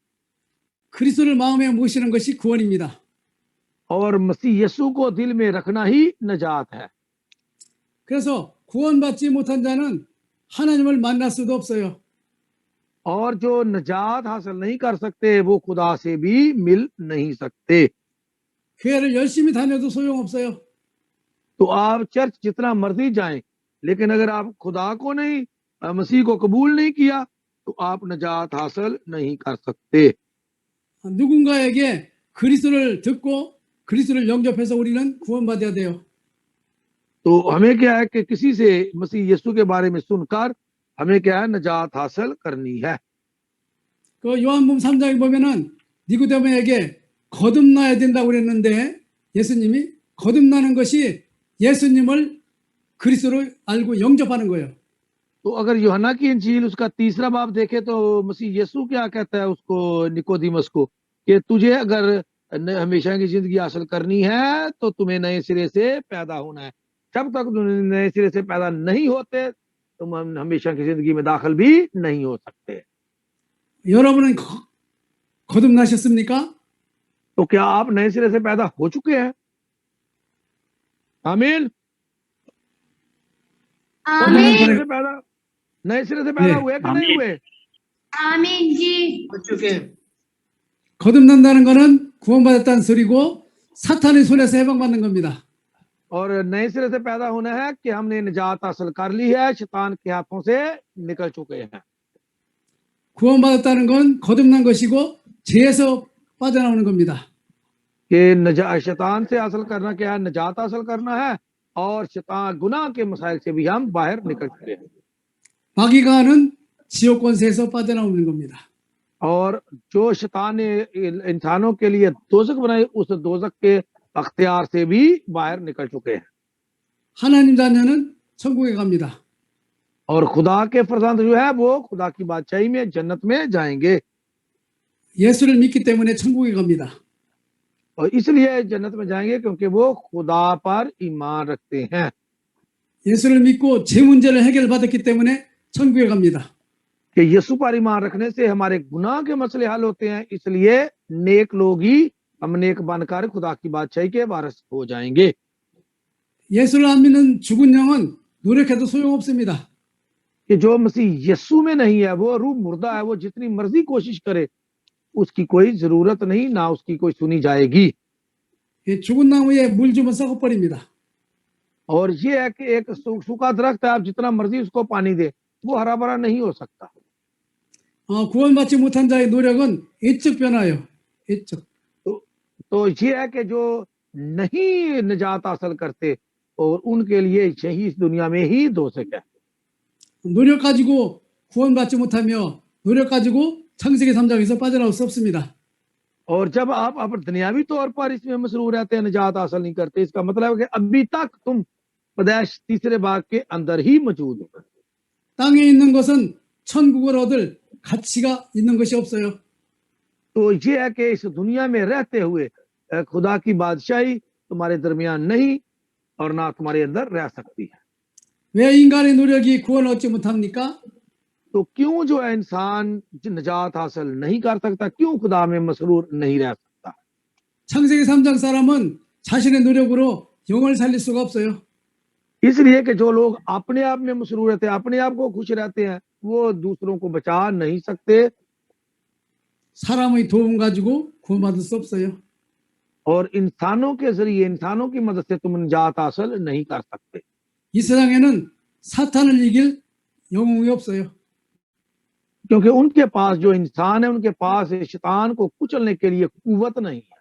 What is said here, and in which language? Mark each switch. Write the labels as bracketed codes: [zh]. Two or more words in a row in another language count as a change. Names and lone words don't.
[ko] 그리스도를 마음에 모시는 것이 구원입니다. [ur] اور مسیح یسوع کو دل میں رکھنا ہی نجات ہے. [ko] 그래서 구원받지 못한 자는 하나님을 만날 수도 없어요. [ur] اور جو نجات حاصل نہیں کر سکتے وہ خدا سے بھی مل نہیں سکتے. [ko] 교회를 열심히 다녀도 소용없어요. [ur] تو آپ چرچ جتنا مرضی جائیں، لیکن اگر آپ خدا کو نہیں، مسیح کو قبول نہیں کیا، تو آپ نجات حاصل نہیں کر سکتے. [ko] 누군가에게 그리스도를 듣고 그리스도를 영접해서 우리는 구원받아야 돼요. [ur] تو ہمیں کیا ہے کہ کسی سے مسیح یسوع کے بارے میں سن کر ہمیں کیا ہے، نجات حاصل کرنی ہے. [ko] 그 요한복음 3장에 보면은 니고데모에게 거듭나야 된다고 그랬는데 예수님이 거듭나는 것이 예수님을 그리스도로 알고 영접하는 거예요. [ur] تو اگر یوحنا کی انجیل اس کا تیسرا باب دیکھے تو مسیح یسوع کیا کہتا ہے اس کو، نیکودیمس کو، کہ تجھے اگر ہمیشہ کی زندگی حاصل کرنی ہے تو تمہیں نئے سرے سے پیدا ہونا ہے. جب تک تم نئے سرے سے پیدا نہیں ہوتے تم ہمیشہ کی زندگی میں داخل بھی نہیں ہو سکتے. [ko] 여러분은 거듭나셨습니까? [ur] تو کیا آپ نئے سرے سے پیدا ہو چکے ہیں? आमीन। نئے سرے سے پیدا ہوئے کہ نہیں ہوئے? آمین جی. ہو چکے ہیں. [ko] 거듭난다는 것은 구원받았다는 소리고 사탄의 손에서 해방받는 겁니다. [ur] اور نئے سرے سے پیدا ہونا ہے کہ ہم نے نجات حاصل کر لی ہے، شیطان کے ہاتھوں سے نکل چکے ہیں. [ko] 구원받았다는 건 거듭난 것이고 죄에서 빠져나오는 겁니다. [ur] کہ شیطان سے حاصل کرنا کیا ہے، نجات حاصل کرنا ہے، اور شیطان گناہ کے مسائل سے بھی ہم باہر نکل چکے ہیں. [ko] 마귀가 하는 지옥 권세에서 빠져나오는 겁니다. [ur] اور جو شیطان نے انسانوں کے لیے دوزخ بنائی، اس دوزخ کے اختیار سے بھی باہر نکل چکے ہیں. [ko] 하나님 자녀는 천국에 갑니다. [ur] اور خدا کے فرزند جو ہے وہ خدا کی بادشاہی میں، جنت میں جائیں گے. [ko] 예수를 믿기 때문에 천국에 갑니다. [ur] اور اس لیے جنت میں جائیں گے کیونکہ وہ خدا پر ایمان رکھتے ہیں. [ko] 예수를 믿고 제 문제를 해결받았기 때문에 천국에 갑니다. [ur] کہ یسوع پر ایمان رکھنے سے ہمارے گناہ کے مسئلے حل ہوتے ہیں، اس لیے نیک لوگ ہی ہم نیک بن کر خدا کی بادشاہی کے وارث ہو جائیں گے. [ko] 예수를 안 믿는 죽은 영은 노력해도 소용없습니다. [ur] کہ جو مسیح یسوع میں نہیں ہے وہ روح مردہ ہے، وہ جتنی مرضی کوشش کرے اس کی کوئی ضرورت نہیں، نہ اس کی کوئی سنی جائے گی. [ko] 이 죽은 나무에 물 주면 썩어버립니다. [ur] اور یہ ہے کہ ایک سوکھا درخت ہے، آپ جتنا مرضی اس کو پانی دے وہ ہرا بھرا نہیں ہو سکتا. [ko] 구원받지 못한 자의 노력은 이적 변화예요. 이적. [ur] تو یہ ہے کہ جو نہیں نجات حاصل کرتے اور ان کے لیے یہی اس دنیا میں ہی دوزخ ہے. [ko] 노력 가지고 구원받지 못하며 노력 가지고 창세기 3장에서 빠져나올 수 없습니다. [ur] اور جب آپ اپنے دنیاوی طور پر اس میں مسرور رہتے ہیں، نجات حاصل نہیں کرتے، اس کا مطلب ہے کہ ابھی تک تم پیدائش تیسرے بھاگ کے اندر ہی موجود ہو. [ko] 땅에 있는 것은 천국을 얻을 가치가 있는 것이 없어요. [ur] تو یہ ہے کہ اس دنیا میں رہتے ہوئے خدا کی بادشاہی تمہارے درمیان نہیں اور نہ تمہارے اندر رہ سکتی ہے. [ko] 왜 인간의 노력이 구원을 얻지 못합니까? [ur] تو کیوں جو ہے انسان نجات حاصل نہیں کر سکتا، کیوں خدا میں مسرور نہیں رہ سکتا? [ko] 창세기 3장 사람은 자신의 노력으로 영을 살릴 수가 없어요. [ur] اس لیے کہ جو لوگ اپنے آپ میں مسرور رہتے ہیں، اپنے آپ کو خوش رہتے ہیں، وہ دوسروں کو بچا نہیں سکتے. [ko] 사람의 도움 가지고 구원받을 수 없어요. [ur] اور انسانوں کے ذریعے، انسانوں کی مدد سے تم نجات حاصل نہیں کر سکتے. [ko] 이 세상에는 사탄을 이길 영웅이 없어요. [ur] کیونکہ ان کے پاس جو انسان ہے، ان کے پاس شیطان کو کچلنے کے لیے قوت نہیں ہے.